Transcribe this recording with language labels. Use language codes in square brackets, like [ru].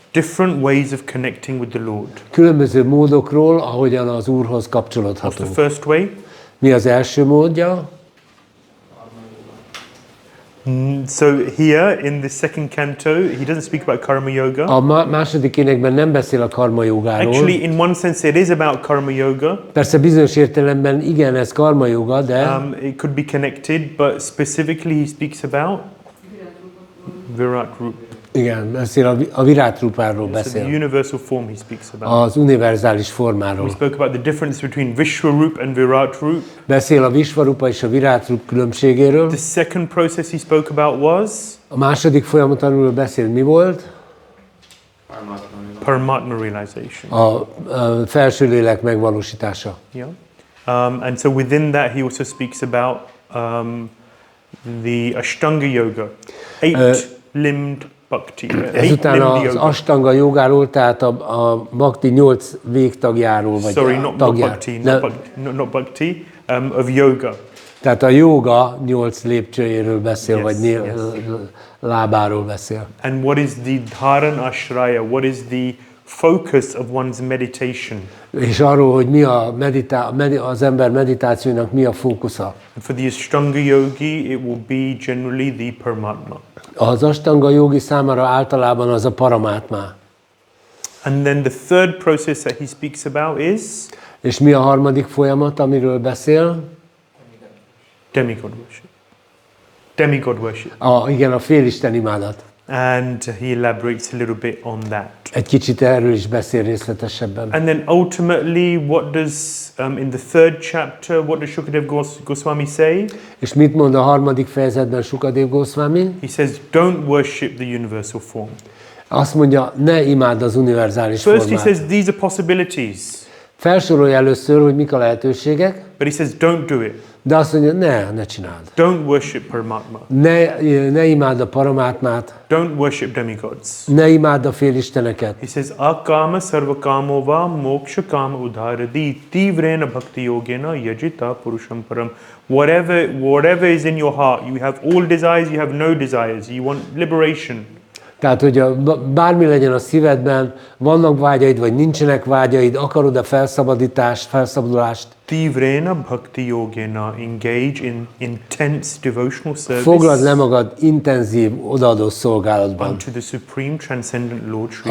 [en] Different ways of connecting with the Lord. [hu] Különböző módokról, ahogyan az Úrhoz [en] What's [hu] kapcsolódhatunk. [en] the first way? [hu] Mi az első módja? [en] So here in the 2nd canto, he doesn't speak about karma yoga. [hu] A második énekben nem beszél a karma jogáról. [en] Actually, in one sense, it is about karma yoga. [hu] Persze bizonyos értelemben igen, ez karma joga, de [en] It could be connected, but specifically he speaks about Virat Rupa. [hu] igen, beszél a Virat Rupáról [en] So the [hu] beszél. [en] universal form he speaks about. [hu] Az univerzális [en] We [hu] formáról. [en] spoke about the difference between Vishwarup and Virat Rup. [hu] Beszél a Vishvarupa és a Virat Rup különbségéről. [en] The second process he spoke about was [hu] A második folyamat, amiről beszél, mi volt? [en] Paramatma realization. [hu] A felső lélek megvalósítása. [en] Yeah. And so within that, he also speaks about the Ashtanga yoga, 8-limbed bhakti. [hu] Ezután [en] 8-limbed [hu] az [en] yoga. [hu] Ashtanga jogáról, tehát a Bhakti 8 végtagjáról, vagy [en] Sorry, not [hu] tagjár. [en] bhakti, not bhakti, of yoga. [hu] Tehát a joga 8 lépcsőjéről beszél, [en] Yes, [hu] vagy [en] yes. [hu] lábáról beszél. [en] And what is the dharan ashraya? What is the focus of one's meditation? [hu] És arról, hogy mi az ember meditációnak mi a fókusza. [en] And for the Ashtanga yogi, it will be generally the Paramatma. [hu] Az Ashtanga jogi számára általában az a paramátmá. [en] And then the third process that he speaks about is [hu] És mi a harmadik folyamat, amiről beszél? [en] demigod worship. Demigod worship. [hu] Igen, a félisten imádat. [en] And he elaborates a little bit on that. [hu] Egy kicsit erről is beszél részletesebben. [en] And then ultimately, what does, in the 3rd chapter, what does Shukadev Goswami say? [hu] És mit mond a harmadik fejezetben Sukadev Goswami? [en] He says, don't worship the universal form. [hu] Azt mondja, ne imádd az univerzális [en] First he [hu] formát. [en] says, these are possibilities. [hu] Felsorolja először, hogy mik a lehetőségek, [en] But he says, don't do it. [hu] de azt mondja, ne csináld. [en] Don't worship Paramatma. [hu] Ne imádd a paramátmát, [en] Don't worship demigods. [hu] ne imádd a félisteneket. [en] He says, [sa] akama sarvakamova moksha kama udharadi tivrena bhakti yogena yajita purusham param. [en] Whatever is in your heart, you have all desires, you have no desires, you want liberation. [hu] Tehát, hogy bármi legyen a szívedben, vannak vágyaid, vagy nincsenek vágyaid, akarod-e felszabadulást, [sa] Tivrena bhakti yogena [en] engage in intense devotional [hu] foglald le [en] service [hu] magad intenzív, odaadó szolgálatban. [en] unto the supreme transcendent Lord Shri